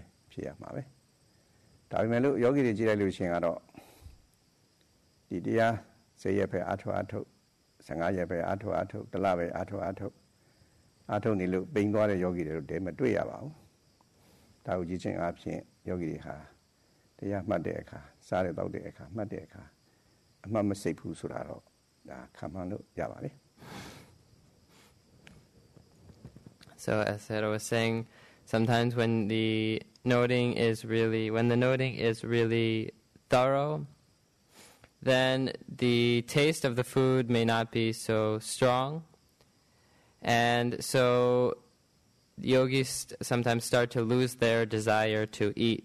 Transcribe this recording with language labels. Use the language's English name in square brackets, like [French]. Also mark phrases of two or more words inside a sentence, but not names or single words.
[Burmese] ဖြစ်ရမှာပဲဒါပေမဲ့လို့ယောဂီတွေကြည့်လိုက်လို့ရှိရင်ကတော့ဒီတရား10ရက်ပဲအထုတ်15ရက်ပဲအထုတ်တစ်လပဲအထုတ်နေလို့ပိန်သွားတဲ့ယောဂီတွေတော့တဲမတွေ့ရပါဘူးဒါကိုကြည့်ချင်းအပြင်ယောဂီတွေဟာတရားမှတ်တဲ့အခါစားတဲ့တောက်တဲ့အခါမှတ်တဲ့အခါအမှတ်မစိတ်ဘူးဆိုတာတော့ဒါခံမှန်းလို့ရပါလေ [English] So as Sayadaw was saying, sometimes when the noting is really thorough, then the taste of the food may not be so strong, and so yogis sometimes start to lose their desire to eat.